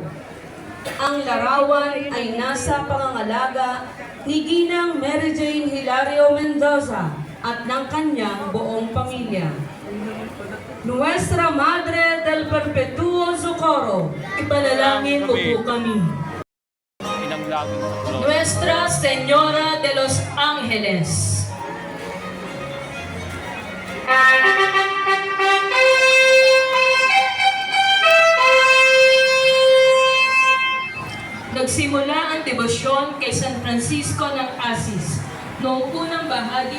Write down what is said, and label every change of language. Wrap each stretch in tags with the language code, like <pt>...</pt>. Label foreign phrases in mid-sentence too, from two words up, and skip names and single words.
<tl>Ang larawan ay nasa pangangalaga ni Ginang Mary Jane Hilario Mendoza at ng kanyang buong pamilya. Nuestra Madre del Perpetuo Socorro, ipanalangin mo po kami. Inamlangin sa Lord. Nuestra Señora de los Ángeles. Nagsimula ang debosyon kay San Francisco ng Asis noong unang bahagi</tl>